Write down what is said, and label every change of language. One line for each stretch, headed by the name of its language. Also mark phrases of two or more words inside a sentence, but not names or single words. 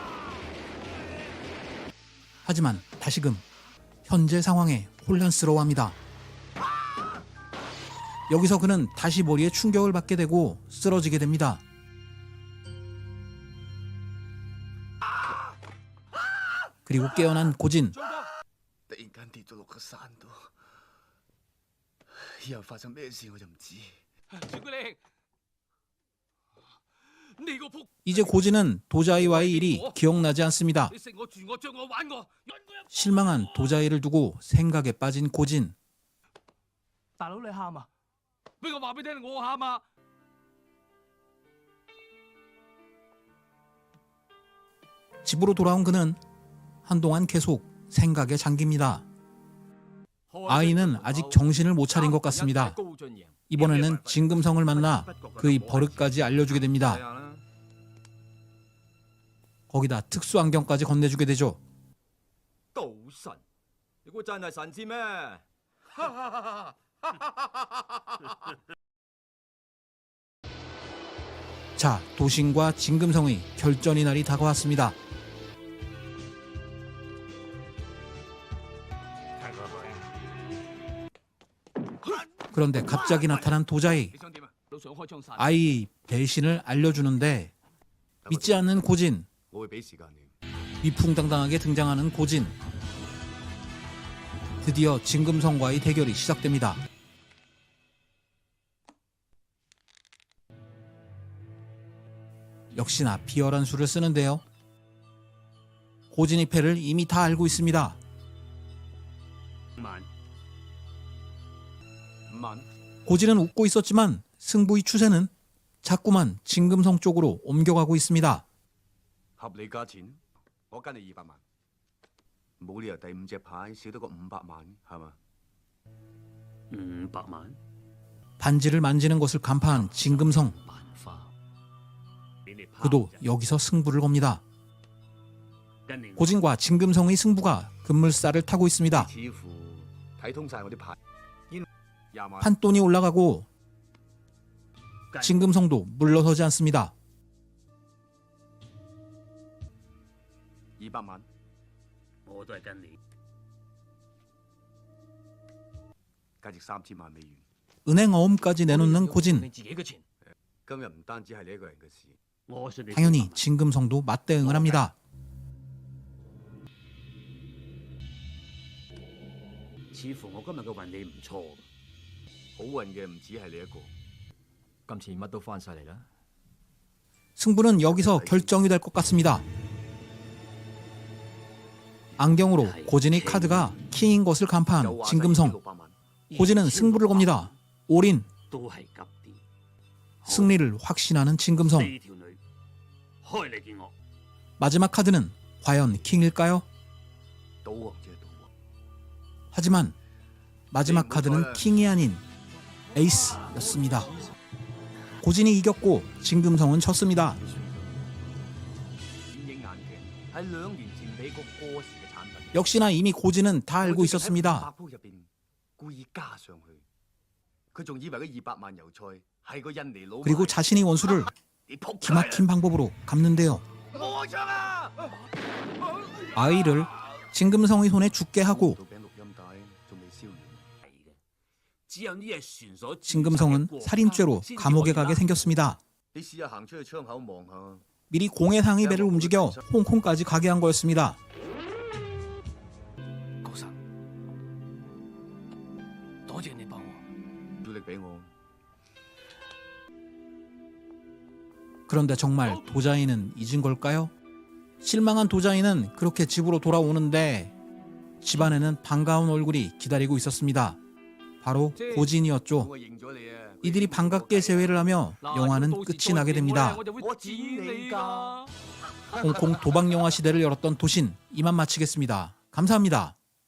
Korean: 하지만 다시금 현재 상황에 혼란스러워합니다. 여기서 그는 다시 머리에 충격을 받게 되고 쓰러지게 됩니다. 그리고 깨어난 고진.
Cantonese: 突然間跌咗落個山度，以後發生咩事我就唔知。
Korean: 이제 고진은 도자이와의 일이 기억나지 않습니다. 실망한 도자이를 두고 생각에 빠진 고진. 집으로 돌아온 그는 한동안 계속 생각에 잠깁니다. 아이는 아직 정신을 못 차린 것 같습니다. 이번에는 진금성을 만나 그의 버릇까지 알려주게 됩니다. 거기다 특수 안경까지 건네주게 되죠.
Cantonese: 賭神，你估真係神仙咩？
Korean: 자, 도신과 진금성의 결전의 날이 다가왔습니다. 그런데 갑자기 나타난 도자이. 아이의 배신을 알려주는데 믿지 않는 고진.
Cantonese: 我會俾時間你。
Korean: 위풍당당하게 등장하는 고진. 드디어 진금성과의 대결이 시작됩니다. 역시나 비열한 수를 쓰는데요. 고진의 패를 이미 다 알고 있습니다. 고진은 웃고 있었지만 승부의 추세는 자꾸만 진금성 쪽으로 옮겨가고 있습니다.
Cantonese: 合理價錢，我跟你200萬，冇理由第5隻牌少得個500萬，係嘛？500萬？
Korean: 반지를 만지는 것을 간파한 진금성. 그도 여기서 승부를 겁니다. 고진과 진금성의 승부가 급물살을 타고 있습니다.
Cantonese: 似乎睇通晒我啲牌。20萬，
Korean: 판돈이 올라가고 진금성도 물러서지 않습니다.
Cantonese: 200 萬，我都係跟你。價值3000萬美元。
Korean: 은행 어음까지 내놓는 고진.
Cantonese: 今日唔單止係你一個人嘅事。
Korean: 당연히 진금성도 맞대응을 합니다.
Cantonese: 似乎我今日嘅運氣唔錯，好運嘅唔止係你一個。今次乜都翻晒嚟啦。
Korean: 승부는 여기서 결정이 될 것 같습니다. 안경으로 고진의 카드가 킹인 것을 간파한 진금성. 고진은 승부를 겁니다. 올인.
Cantonese: 都係急啲。
Korean: 승리를 확신하는 진금성.
Cantonese: 四條女開嚟見我。
Korean: 마지막 카드는 과연 킹일까요?
Cantonese: 賭王啫，賭王。
Korean: 하지만 마지막 카드는 킹이 아닌 에이스였습니다. 고진이 이겼고 진금성은 졌습니다.
Cantonese: 顯影眼鏡係2年前美國過時嘅產品。
Korean: 역시나 이미 고진은 다 알고 있었습니다.
Cantonese: 百鋪入邊故意加上去，佢仲以為嗰200萬油菜係個印尼佬買。
Korean: 그리고 자신의 원수를
Cantonese: 你仆街
Korean: 기막힌 방법으로 갚는데요.
Cantonese: 我槍啊！
Korean: 아이를 진금성의 손에 죽게 하고
Cantonese: 做餅錄音帶仲未燒完。係嘅，只有呢隻船所
Korean: 진금성은 살인죄로 감옥에 가게 생겼습니다.
Cantonese: 你試下行出去窗口望下。
Korean: 미리 공해상의 배를 움직여 홍콩까지 가게 한 거였습니다.
Cantonese: 高生，多謝你幫我。要力俾我。
Korean: 그런데 정말 도자이는 잊은 걸까요? 실망한 도자이는 그렇게 집으로 돌아오는데 집안에는 반가운 얼굴이 기다리고 있었습니다. 바로 고진이었죠.
Cantonese: 我認咗你啊！
Korean: 이들이 반갑게 재회를 하며 영화는 끝이 나게 됩니다.
Cantonese: 我剪你㗎。
Korean: 홍콩 도박 영화 시대를 열었던 도신 이만 마치겠습니다. 감사합니다.